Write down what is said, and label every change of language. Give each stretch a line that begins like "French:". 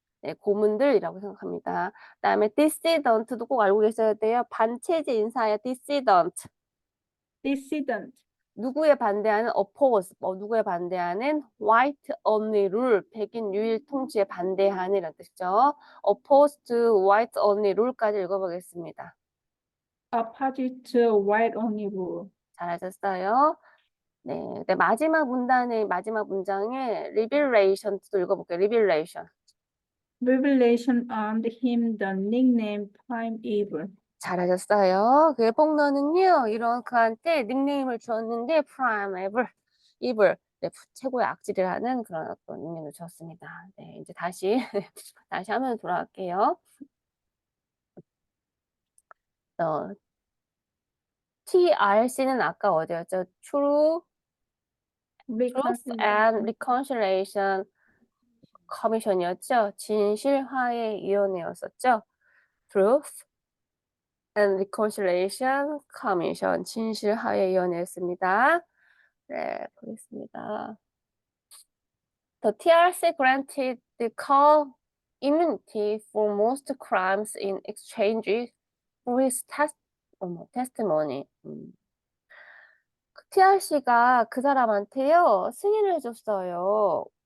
Korean: 네, 고문들이라고 생각합니다. 그다음에 dissident도 꼭 알고 계셔야 돼요. 반체제 인사야 dissident.
English: Dissident.
Korean: 누구에 반대하는 oppose, 누구에 반대하는
English: white only rule,
Korean: 백인 유일 통치에 반대하는 이런 뜻이죠.
English: oppose to white only rule까지
Korean: 읽어보겠습니다.
English: Opposite to white only rule.
Korean: 잘하셨어요. 네, 네, 마지막 문장에 revelation도 읽어볼게요.
English: revelation. Revelation earned him the nickname Prime Evil.
Korean: 잘하셨어요. 그의 폭로는요, 이런 그한테 닉네임을 주었는데 prime evil, 네, 최고의 악질이라는 그런 어떤 닉네임을 주었습니다. 네, 이제 다시 다시 화면 돌아갈게요. TRC는 아까 어디였죠?
English: Truth and Reconciliation Commission이었죠.
Korean: 진실화해위원회였었죠. Truth and Reconciliation Commission, 진실화해위원회였습니다. 네, 보겠습니다.
English: The TRC granted the call immunity for most crimes in exchange for his testimony.
Korean: TRC가 그 사람한테요, 승인을 해줬어요.